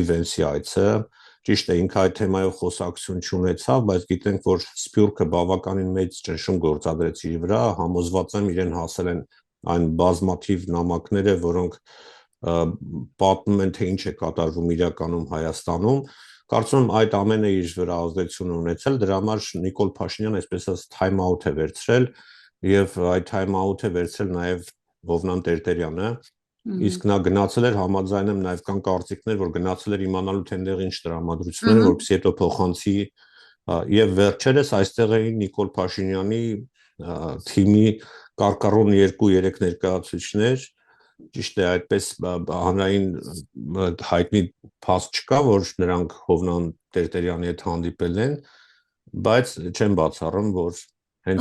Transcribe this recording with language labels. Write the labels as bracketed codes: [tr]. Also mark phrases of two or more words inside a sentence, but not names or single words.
[hy] Vance-ի այցը, ճիշտ է, ինքը այդ թեմայով խոսակցություն չունեցավ, բայց գիտենք, որ Սփյուռքը բավականին մեծ ճնշում գործադրեց իր վրա, համոզված եմ իրեն հասել են այն բազմաթիվ նամակները, որոնք պատմում են, թե ինչ է կատարվում իրականում Հայաստանում, կարծում եմ այդ ամենը իր վրա ազդեցություն ունեցել, դրա համար Նիկոլ Փաշինյանը այսպես ասած [en] time out [hy] է վերցրել եւ այդ [en] time out [hy] է վերցրել նաեւ Հովնան Տերտերյանը, Իսկ նա գնացել էր համաձայն եմ նաև կան կարծիքներ, որ գնացել էր իմանալու թե այնտեղ ինչ տրամադրություններ են, Ահա, որպեսզի հետո փոխանցի եւ վերջերս այստեղ էին Նիկոլ Փաշինյանի թիմի կարկառուն 2-3 ներկայացուցիչներ, ճիշտ է, այդպես հանրային հայտնի փաստ չկա, որ նրանք Հովնան Տերտերյանի հետ հանդիպել են, բայց չեմ բացառում, որ հենց